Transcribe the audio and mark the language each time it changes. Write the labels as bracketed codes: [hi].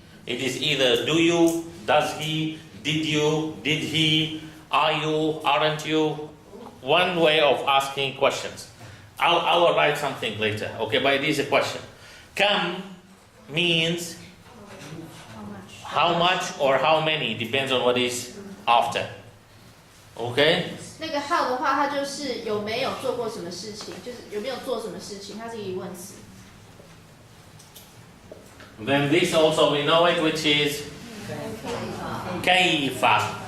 [en] It is either do you, does he, did you, did he, are you, aren't you? One way of asking questions. I will write something later, okay, but it is a question. Kam means how much or how many, depends on what is after. Okay? [zh] 那个 how 的话，它就是有没有做过什么事情，就是有没有做什么事情，它是一个疑问词。 [en] Then this also we know it, which is kaifa.